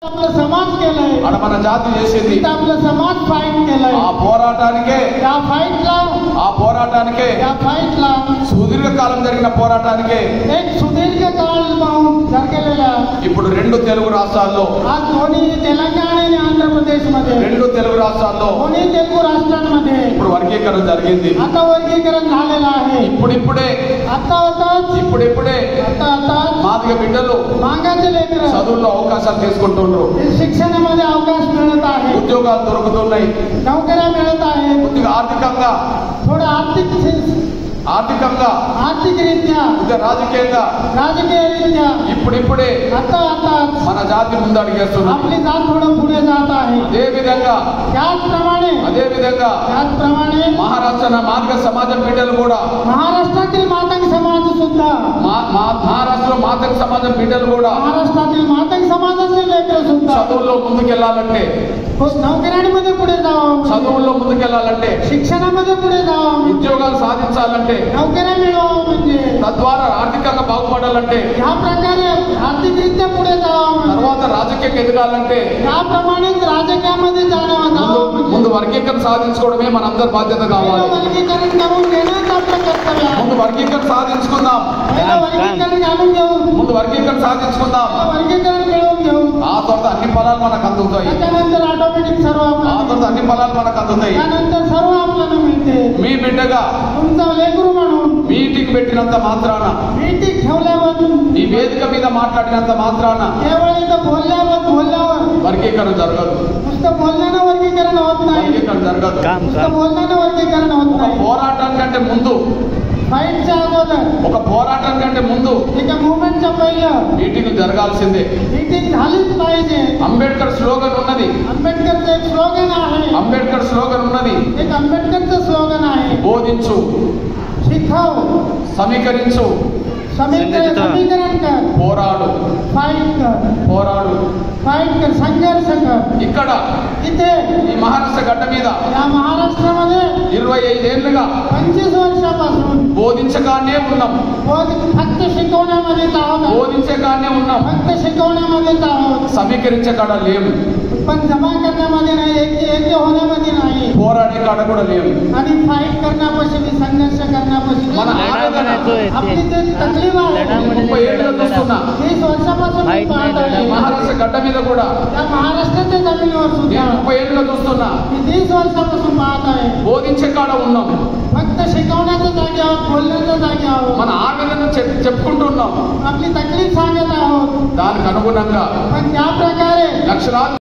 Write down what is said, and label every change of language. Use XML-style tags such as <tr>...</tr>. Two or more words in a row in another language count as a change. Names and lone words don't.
<mr>आपलं समाज केलंय</mr> <te>ఆడ మన జాతి చేసింది</te> <mr>तिथं आपलं समाज फाईट केलंय</mr> <te>ఆ పోరాటానికే</te> <mr>त्या फाईटला</mr> <te>సుదీర్ఘకాలం జరిగిన పోరాటానికే</te> <mr>एक सुदीर्घ काळ जरगलेला</mr> <te>ఇప్పుడు రెండు తెలుగు రాష్ట్రాల్లో</te> <mr>आज दोन्ही तेलंगणा आणि आंध्र प्रदेश मध्ये</mr> <te>రెండు తెలుగు రాష్ట్రాల్లో</te> <mr>दोन्ही तेलुगू राष्ट्रांमध्ये</mr> <te>ఇప్పుడు వర్గీకరణ జరిగింది</te> <mr>आता वर्गीकरण झालेलं आहे</mr> <te>ఇప్పుడిప్పుడే</te> <mr>आता</mr> <te>మాదిగ బిడ్డలు</te> <mr>मागाचे लेकर</mr> <te>చదువుల్లో అవకాశాలు తీసుకుంటున్నారు</te> <mr>शिक्षणामध्ये अवकाश मिळत आहे</mr> <te>ఉద్యోగాలు దొరుకుతున్నాయి</te> <mr>नोकऱ्या मिळत आहे</mr> <te>కొద్దిగా ఆర్థికంగా</te> <mr>थोडं आर्थिकरित्या</mr> <te>రాజకీయంగా</te> <mr>राजकीयरित्या</mr> <te>ఇప్పుడిప్పుడే</te> <mr>आता</mr> <te>మన జాతి ముందడుగేస్తుంది</te> <mr>आपली जात थोडं पुढे जात आहे</mr> <te>అదే విధంగా</te> <mr>त्याचप्रमाणे</mr> <te>మహారాష్ట్ర మాదిగ సమాజం బిడ్డలు కూడా</te> <mr>महाराष्ट्रातील मातंग समाज सुद्धा</mr> <te>మహారాష్ట్రలో మాదిగ సమాజం బిడ్డలు కూడా</te> <mr>महाराष्ट्रातील मातंग समाजाचे लेकर सुद्धा</mr> <te>చదువుల్లో ముందుకెళ్లాలంటే</te> <mr>नोकऱ्यांमध्ये पुढे जावं</mr> <te>చదువుల్లో ముందుకెళ్లాలంటే</te> <mr>शिक्षणामध्ये पुढे जावं</mr> <te>ఉద్యోగాలు సాధించాలంటే</te> <mr>नोकऱ्या मिळवावं म्हणजे</mr> <te>తద్వారా ఆర్థికంగా బాగుపడాలంటే</te> <mr>या प्रकारे आर्थिकरित्या पुढे जावं</mr> <te>తర్వాత రాజకీయంగా ఎదగాలంటే</te> <mr>याप्रमाणेच राजकीयामध्ये जावं</mr> <te>ముందు వర్గీకరణ సాధించుకోవడమే మనందరి బాధ్యత కావాలి</te> <mr>वर्गीकरण करून घेणंच आपलं कर्तव्य आहे</mr> <te>ముందు వర్గీకరణ సాధించుకుందాం</te> <mr>वर्गीकरण घालून घेऊन</mr> <te>ముందు వర్గీకరణ సాధించుకుందాం</te> <mr>वर्गीकरण मिळवून घेऊन</mr> <te>ఆ తర్వాత అన్ని ఫలాలు మనకు అందుతాయి</te> <mr>त्याच्यानंतर ऑटोमॅटिक सर्व</mr> <te>ఆ</te> <mr>आपल्याला</mr> <te>తర్వాత అన్ని ఫలాలు మనకు అందుతాయి</te> <mr>त्यानंतर सर्व आपल्याला मिळते</mr> <te>మీ బిడ్డగా</te> <mr>तुमचा लेकरू म्हणून</mr> <te>మీటింగ్ పెట్టినంత మాత్రాన</te> <mr>मीटिंग ठेवल्यावर</mr> <te>ఈ వేదిక మీద మాట్లాడినంత మాత్రాన</te> <mr>केवळ इथं बोलल्यावर</mr> <te>వర్గీకరణ జరగదు</te> <mr>नुसतं बोलण्यानं वर्गीकरण होत नाही</mr> <te>వర్గీకరణ జరగదు</te> <mr>नुसतं बोलण्यानं वर्गीकरण होत</mr> <te>ఒక</te> <mr>नाही</mr> <te>పోరాటం కంటే ముందు</te> <mr>फाईटच्या अगोदर</mr> <te>ఒక పోరాటం కంటే ముందు</te> <mr>एका मुवमेंटच्या पहिलं</mr> <te>మీటింగ్ జరగాల్సిందే</te> <mr>मीटिंग झालीच पाहिजे</mr> <te>అంబేద్కర్ స్లోగన్ ఉన్నది</te> <mr>आंबेडकरचं एक स्लोगन आहे</mr> <te>అంబేద్కర్ స్లోగన్ ఉన్నది</te> <mr>एक आंबेडकरचं स्लोगन आहे</mr> <te>బోధించు</te> <mr>शिकाव</mr> <te>సమీకరించు</te> <mr>समीकरण कर</mr> <te>పోరాడు</te> <mr>फाईट कर संघर्ष कर</mr> <te>ఇక్కడ</te> <mr>इथे</mr> <te>ఈ మహారాష్ట్ర గడ్డ మీద</te> <mr>या महाराष्ट्रामध्ये</mr> <te>25 ఏళ్లుగా</te> <mr>25 वर्षापासून</mr> <te>బోధించగానే ఉన్నాం</te> <mr>फक्त शिकवण्यामध्येच आहोत</mr> <te>బోధించగానే ఉన్నాం</te> <mr>फक्त शिकवण्यामध्येच आहोत</mr> <te>సమీకరించే కాడ లేము</te> <mr>पण जमा करण्यामध्ये नाही ऐक्य होण्यामध्ये नाही</mr> <te>పోరాడే కాడ కూడా లేము</te> <mr>आणि फाईट करण्यापासून संघर्ष करण्यापासून</mr> <te>మన ఆవేదన</te> <mr>आपली जे तकलीफ आहे</mr> <te>30 ఏళ్లుగా చూస్తున్నా</te> <mr>30 वर्षापासून मी पाहत आहे</mr> <te>మహారాష్ట్ర గడ్డ మీద కూడా</te> <mr>या महाराष्ट्राच्या जमिनीवर सुद्धा</mr> <te>30 ఏళ్లుగా చూస్తున్నా</te> <mr>मी 30 वर्षापासून पाहत आहे</mr> <te>బోధించే కాడ ఉన్నాం</te> <mr>फक्त शिकवण्याच्या जागी आहोत बोलण्याच्या जागी आहोत</mr> <te>మన ఆవేదన చెప్పుకుంటున్నాం</te> <mr>आपली तकलीफ सांगत आहोत</mr> <te>దానికి అనుగుణంగా</te> <mr>पण त्या प्रकारे</mr> <te>లక్షలాది</te>